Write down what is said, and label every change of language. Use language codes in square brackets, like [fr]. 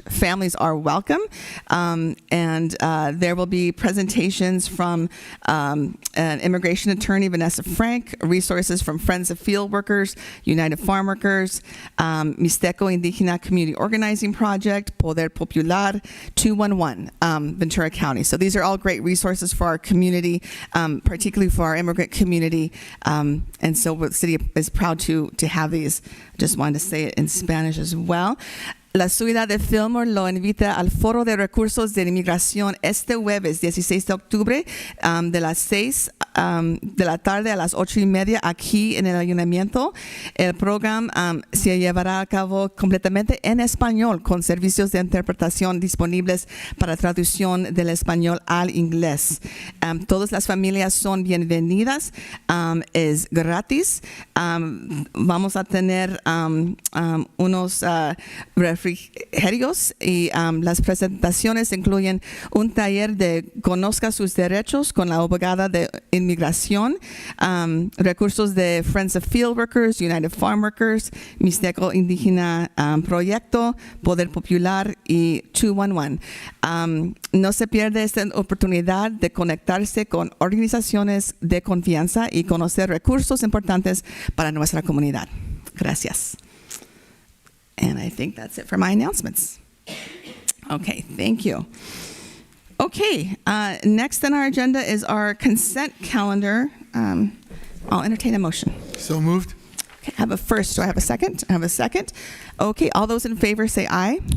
[en] Families are welcome, and there will be presentations from an immigration attorney, Vanessa Frank, resources from Friends of Field Workers, United Farm Workers, Mixteco Indígena Community Organizing Project, Poder Popular, 211, Ventura County. So these are all great resources for our community, particularly for our immigrant community. And so the city is proud to have these. Just wanted to say it in Spanish as well. [es] La ciudad de Fillmore lo invita al Foro de Recursos de Inmigración este jueves 16 de octubre de las 6 de la tarde a las 8:30 aquí en el ayuntamiento. El programa se llevará a cabo completamente en español con servicios de interpretación disponibles para traducción del español al inglés. Todas las familias son bienvenidas. Es gratis. Vamos a tener unos refrigerios y las presentaciones incluyen un taller de Conozca sus derechos con la abogada de inmigración, recursos de Friends of Field Workers, United Farm Workers, Mixteco Indígena Proyecto, Poder Popular y 211. No se pierde esta oportunidad de conectarse con organizaciones de confianza y conocer recursos importantes para nuestra comunidad. Gracias. [en] And I think that's it for my announcements. Okay, thank you. Okay, next on our agenda is our consent calendar. I'll entertain a motion. So moved. Okay, I have a first. Do I have a second? I have a second. Okay, all those in favor say aye.